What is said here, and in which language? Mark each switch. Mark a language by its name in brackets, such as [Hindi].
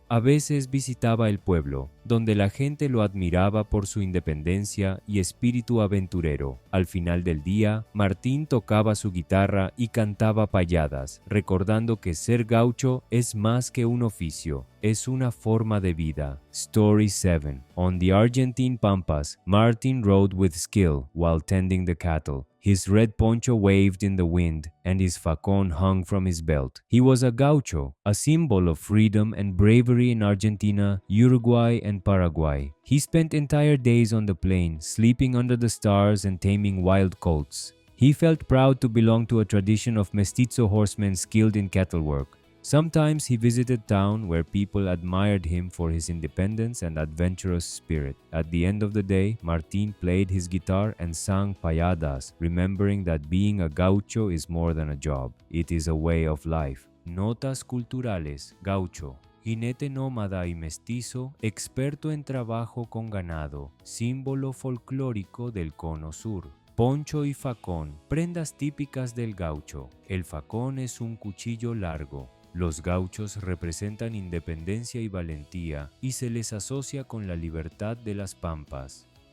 [Spanish] A veces visitaba el pueblo, donde la gente lo admiraba por su independencia y espíritu aventurero. Al final del día, Martín tocaba su guitarra y cantaba payadas, recordando que ser gaucho es más que un oficio, es una forma de vida. [English] Story 7. On the Argentine Pampas, Martin rode with skill while tending the cattle. His red poncho waved in the wind, and his facón hung from his belt. He was a gaucho, a symbol of freedom and bravery in Argentina, Uruguay, and Paraguay. He spent entire days on the plain, sleeping under the stars and taming wild colts. He felt proud to belong to a tradition of mestizo horsemen skilled in cattle work. Sometimes he visited town where people admired him for his independence and adventurous spirit. At the end of the day, Martín played his guitar and sang payadas, remembering that being a gaucho is more than a job. It is a way of life. [Spanish] Notas culturales. [English] Gaucho. [Spanish] Jinete nómada y mestizo, experto en trabajo con ganado, símbolo folclórico del Cono Sur. Poncho y facón, prendas típicas del gaucho. El facón es un cuchillo largo. Los gauchos representan independencia y valentía y se les asocia con la libertad de las pampas.